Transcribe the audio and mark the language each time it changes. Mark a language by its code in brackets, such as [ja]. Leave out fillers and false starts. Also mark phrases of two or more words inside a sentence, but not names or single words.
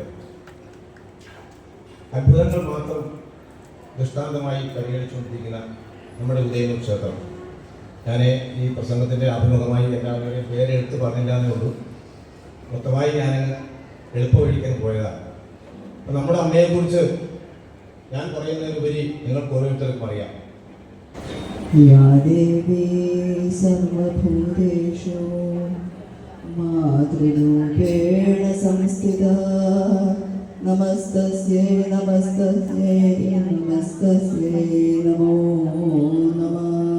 [ml] അത്ഭുതങ്ങൾ മാത്രം ദൃഷ്ടാന്തമായി പരിഗണിച്ചുകൊണ്ടിരിക്കുന്ന നമ്മുടെ ഉദയനൂർ ക്ഷേത്രം. ഞാൻ ഈ പ്രസംഗത്തിൻ്റെ ആഭിമുഖമായി എല്ലാവരുടെയും പേരെടുത്ത് പറഞ്ഞില്ല എന്നേ ഉള്ളൂ. മൊത്തമായി ഞാൻ എളുപ്പവഴിക്കാൻ പോയതാണ്. അപ്പം നമ്മുടെ അമ്മയെക്കുറിച്ച് ഞാൻ പറയുന്നതിനുപരി നിങ്ങൾക്ക് ഓരോരുത്തർക്കും അറിയാം. [sa] या देवी सर्वभूतेषु मातृरूपेण संस्थिता नमस्तस्यै नमस्तस्यै नमस्तस्यै नमो नमः.